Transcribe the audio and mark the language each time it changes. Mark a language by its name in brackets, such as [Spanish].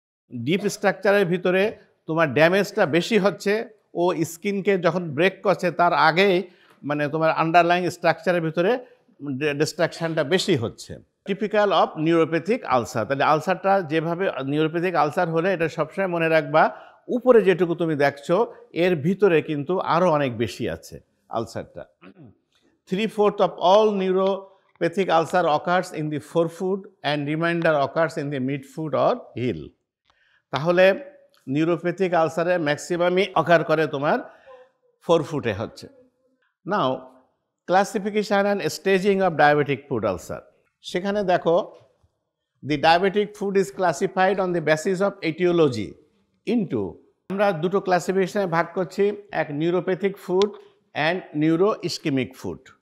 [Bangla] Deep স্ট্রাকচারের ভিতরে তোমার ড্যামেজটা বেশি হচ্ছে, ও স্কিনকে যখন ব্রেক করছে তার আগেই মানে তোমার আন্ডারলাইং স্ট্রাকচারের ভিতরে ডিস্ট্রাকশানটা বেশি হচ্ছে। [English] Typical of neuropathic ulcer. [Bangla] তাহলে আলসারটা যেভাবে নিউরোপ্যাথিক আলসার হলে এটা সবসময় মনে রাখবা, উপরে যেটুকু তুমি দেখছো এর ভিতরে কিন্তু আরও অনেক বেশি আছে আলসারটা। [English] 3/4 of all neuropathic ulcer occurs in the forefoot and remainder occurs in the midfoot or heel. [Bangla] তাহলে নিউরোপ্যাথিক আলসারে ম্যাক্সিমামই অকার করে তোমার ফোরফুটে হচ্ছে। [English] Now classification and staging of diabetic foot ulcer. [Bangla] সেখানে দেখো, [English] the diabetic foot is classified on the basis of aetiology into, [Bangla] আমরা দুটো ক্লাসিফিকেশনে ভাগ করছি, [English] এক neuropathic foot and neuro ischaemic foot.